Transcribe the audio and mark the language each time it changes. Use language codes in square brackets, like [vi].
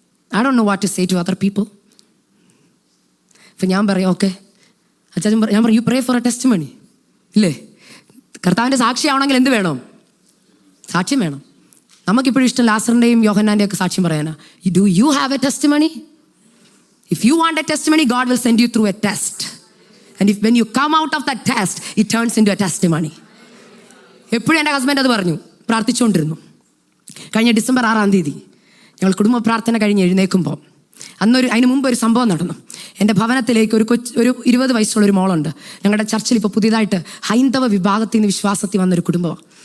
[en] I don't know what to say to other people. [ml] അപ്പം ഞാൻ പറയും, ഓക്കെ അച്ഛൻ, ഞാൻ പറയും, [en] You pray for a testimony. ഇല്ലേ? [ml] കർത്താവിൻ്റെ സാക്ഷിയാവണമെങ്കിൽ എന്ത് വേണം? സാക്ഷ്യം വേണം. നമുക്കിപ്പോഴും ഇഷ്ടം ലാസറിൻ്റെയും യോഹന്നാൻ്റെയും ഒക്കെ സാക്ഷ്യം പറയാനാ. [en] Do you have a testimony? If you want a testimony, God will send you through a test. And when you come out of that test, it turns into a testimony. [ml] എപ്പോഴും എൻ്റെ husband അത് പറഞ്ഞു, പ്രാർത്ഥിച്ചുകൊണ്ടിരുന്നു. കഴിഞ്ഞ December 6-ാം തീയതി ഞങ്ങൾ കുടുംബ പ്രാർത്ഥന കഴിഞ്ഞ് എഴുന്നേൽക്കുമ്പോൾ അതിന് മുമ്പ് ഒരു സംഭവം നടന്നു. എൻ്റെ ഭവനത്തിലേക്ക് ഒരു 20 വയസ്സുള്ളൊരു മോളുണ്ട്. ഞങ്ങളുടെ ചർച്ചിൽ ഇപ്പോൾ പുതിയതായിട്ട് ഹൈന്ദവ വിഭാഗത്തിൽ നിന്ന് വിശ്വാസത്തിൽ വന്നൊരു കുടുംബമാണ്.